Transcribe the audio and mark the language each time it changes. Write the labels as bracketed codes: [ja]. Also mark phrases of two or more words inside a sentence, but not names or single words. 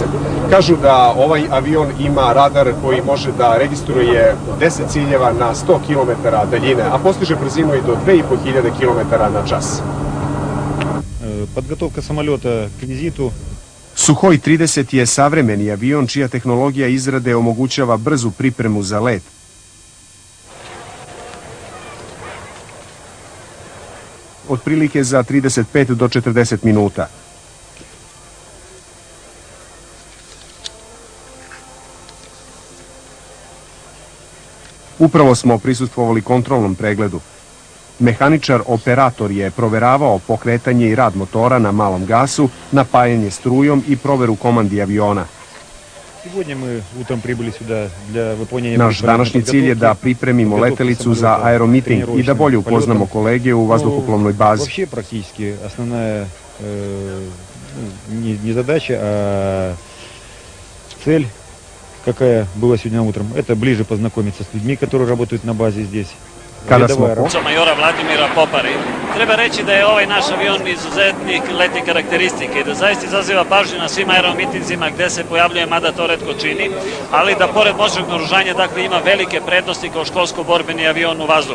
[sr] Kažu da ovaj avion ima radar koji može da registruje 10 ciljeva na 100 km daljine, a postiže brzinu i do 2500 km na čas. [ru] Подготовка самолета к визиту. [sr] Suhoj 30 je savremeni avion čija tehnologija izrade omogućava brzu pripremu za let. Otprilike za 35 do 40 minuta. Upravo smo prisustvovali kontrolnom pregledu. Mehaničar operator je proveravao pokretanje i rad motora na malom gasu, napajanje strujom i proveru komandi aviona. [ru] Сегодня мы утром прибыли сюда для выполнения... [sr] Naš današnji cilj je da pripremimo letelicu za aeromiting i da bolje upoznamo kolege u vazduhoplovnoj bazi. [ru] Вообще практически основная не задача, а цель, какая была сегодня утром, это ближе познакомиться с людьми, которые работают на базе здесь. [sr] Kada smo Majora Vladimira Popari. Treba reći da je ovaj naš avion izuzetnih letnih karakteristika i da zaista izaziva pažnju na svim aeromitinzima gde se pojavljuje, mada to retko čini, ali da pored moćnog naoružanja dakle ima velike prednosti kao školsko-borbeni avion u vazduhu.